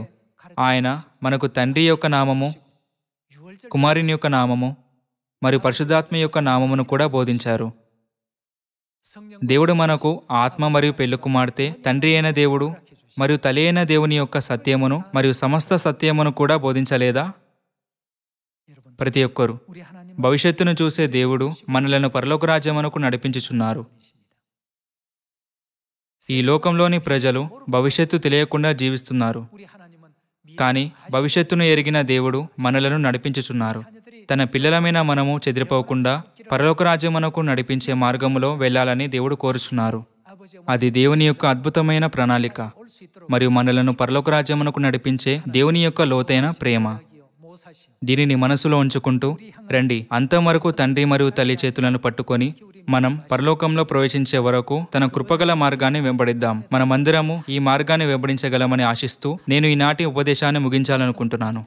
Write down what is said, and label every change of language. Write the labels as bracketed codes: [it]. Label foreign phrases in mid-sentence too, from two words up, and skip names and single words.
[te] ఆయన మనకు తండ్రి యొక్క నామము, కుమారుని యొక్క నామము మరియు పరిశుద్ధాత్మ యొక్క నామమును కూడా బోధించారు. దేవుడు మనకు ఆత్మ మరియు పెళ్లి కుమార్తె, తండ్రి అయిన దేవుడు మరియు తల్లి అయిన దేవుని యొక్క సత్యమును మరియు సమస్త సత్యమును కూడా బోధించలేదా? ప్రతి ఒక్కరు [ko] 우리 하나님 [te] భవిష్యత్తును చూసే దేవుడు మనలను పరలోక రాజ్యమునకు నడిపించుచున్నారు. ఈ లోకంలోని ప్రజలు భవిష్యత్తు తెలియకుండా జీవిస్తున్నారు. [ko] 우리 하나님은 [te] కానీ భవిష్యత్తును ఎరిగిన దేవుడు మనలను నడిపించుచున్నారు. తన పిల్లలమైన మనము చెదిరిపోకుండా పరలోక రాజ్యమునకు నడిపించే మార్గములో వెళ్ళాలని దేవుడు కోరుచున్నారు. [ko] 아버지의 [te] అది దేవుని యొక్క అద్భుతమైన ప్రణాళిక [ko] 올수 있도록 [te] మరియు మనలను పరలోక రాజ్యమునకు నడిపించే దేవుని యొక్క లోతైన ప్రేమ. [ko] 모사시 [te] దీనిని మనసులో ఉంచుకుంటూ రండి, అంతం వరకు తండ్రి మరియు తల్లి చేతులను పట్టుకొని మనం పరలోకంలో ప్రవేశించే వరకు తన కృపగల మార్గాన్ని వెంబడిద్దాం. మనమందరము ఈ మార్గాన్ని వెంబడించగలమని ఆశిస్తూ నేను ఈనాటి ఉపదేశాన్ని ముగించాలనుకుంటున్నాను.